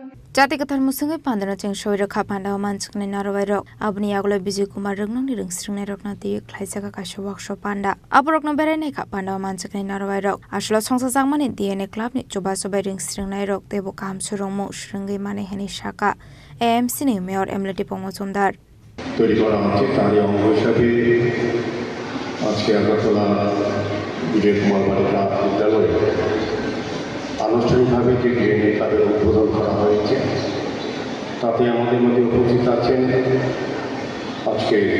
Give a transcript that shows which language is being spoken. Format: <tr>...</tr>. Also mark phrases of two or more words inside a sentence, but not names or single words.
<trp>जातिगत मुसुङै पान्दन चें सोइरखा पान्दाव मानसिकनि नारवाइरक आबनि आगलो विजय कुमार रंगनंनि रोंस्रिंनाय रकना ति ख्लाइसाका काशो वर्कशॉप पान्दा आबरकनो बेरायनाय खा पान्दाव मानसिकनि नारवाइरक आसलो संसा जांमानि डिएनए क्लाबनि चोबा सबाय रोंस्रिंनाय रक तेबो काम सुरंमो श्रृंगै माने हेनि शाखा एएमसी नि मेयर एमलेटी पमचुमदार</trp> <bn>তৈরি করা হচ্ছে তারই অঙ্গ হিসাবে আজকে আগরতলা বিজয় কুমার বালিকা বিদ্যালয়ে আনুষ্ঠানিকভাবে যে</bn> <en>DNA club's</en> <bn>উদ্বোধন করা হয়েছে তাতে আমাদের মধ্যে উপস্থিত আছেন আজকে</bn>